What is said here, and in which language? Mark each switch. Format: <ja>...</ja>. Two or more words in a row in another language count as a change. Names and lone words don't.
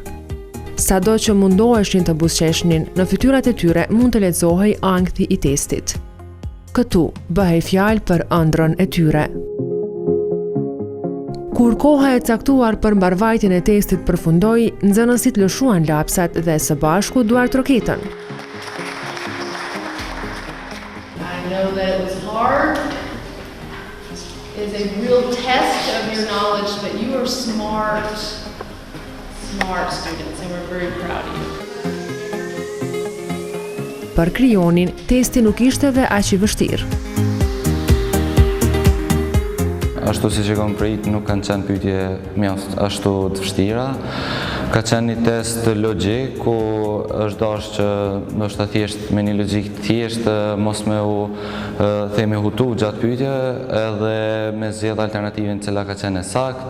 <sq>Sado që mundoheshin të buzëqeshnin, në fytyrat e tyre mund të lexohej ankthi i testit. Këtu bëhej fjalë për ëndrrën e tyre. Kur koha e caktuar për mbarvajtjen e testit përfundoi, nxënësit lëshuan lapsat dhe së bashku duart roketën.</sq> <en>I know that it was hard. It's a real test of your knowledge, but you are smart students, and we're very proud of you.</en> <sq>Për Krionin, testi nuk ishte dhe aq i vështirë. Ashtu si që kom prit, nuk kanë qenë pyetje mjaft ashtu të vështira. Ka qenë një test logjik, ku është dashur që ndoshta thjesht me një logjik të thjeshtë mos me u themi hutu gjatë pyetjeve, edhe me zgjedh alternativën cila ka qenë e saktë.</sq>